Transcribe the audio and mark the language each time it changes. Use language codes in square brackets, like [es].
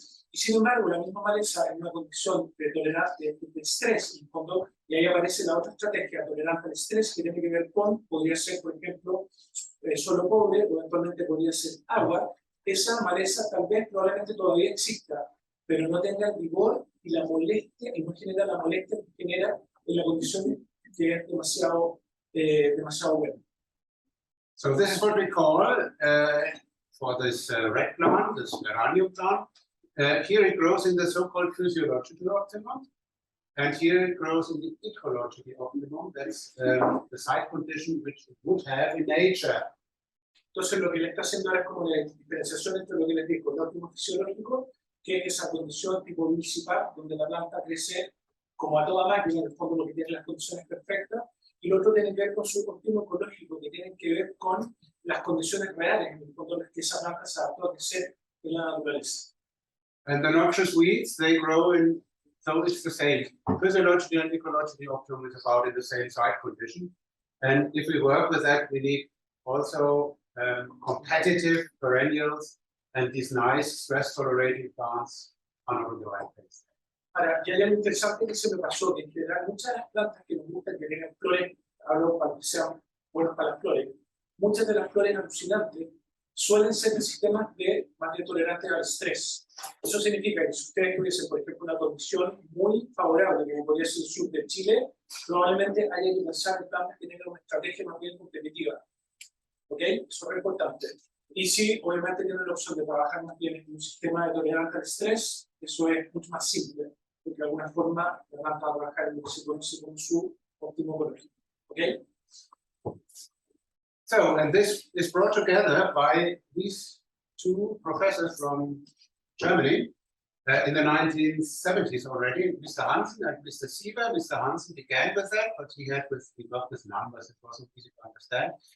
[es] Y sin embargo, la misma maleza en una condición de tolerancia de estrés, en el fondo, y ahí aparece la otra estrategia, tolerante al estrés, que tiene que ver con, podría ser, por ejemplo, suelo pobre, o eventualmente podría ser agua. Esa maleza tal vez probablemente todavía exista, pero no tenga el vigor y la molestia, y no genera la molestia que genera en la condición que es demasiado buena. [en] So this is what we call, for this red plant, this geranium plant, here it grows in the so-called physiological optimum, and here it grows in the ecological optimum. That's the site condition which it would have in nature. [es] Entonces lo que le está haciendo es como la diferenciación entre lo que les digo, el óptimo fisiológico, que es esa condición tipo municipal, donde la planta crece como a toda máquina, en el fondo lo que tiene las condiciones perfectas, y lo otro tiene que ver con su óptimo ecológico, que tiene que ver con las condiciones reales, en el fondo en las que esa planta se adaptó a crecer en la naturaleza. [en] And the noxious weeds, they grow in, so it's the same. Physiological and ecological optimum is about in the same site condition. And if we work with that, we need also competitive perennials and these nice stress-tolerating plants are not in the right place. [es] Ahora, y hay algo interesante que se me pasó, que en general muchas de las plantas que nos gustan que tengan flores, hablo para que sean buenos para las flores, muchas de las flores alucinantes suelen ser de sistemas de materia tolerante al estrés. Eso significa que si ustedes tuviesen, por ejemplo, una condición muy favorable, como podría ser el sur de Chile, probablemente haya que pensar en plantas que tengan una estrategia más bien competitiva. ¿Ok? Eso es importante. Y si obviamente tienen la opción de trabajar más bien en un sistema de tolerancia al estrés, eso es mucho más simple, porque de alguna forma la planta va a trabajar en lo que se conoce como su óptimo ecológico. ¿Ok? [en] So, and this is brought together by these two professors from Germany in the 1970s already, Mr. Hansen and Mr. Sieber. Mr. Hansen began with that, but he worked with numbers, it wasn't easy to understand.